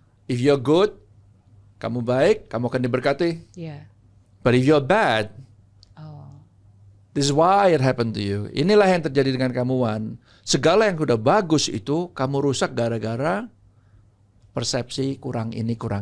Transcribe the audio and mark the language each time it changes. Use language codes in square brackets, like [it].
[en] If you're good, [id] kamu baik, kamu akan diberkati. [en] But if you're bad, this is why it happened to you. [id] Inilah yang terjadi dengan kamu, Wan. Segala yang udah bagus itu kamu rusak gara-gara persepsi kurang ini.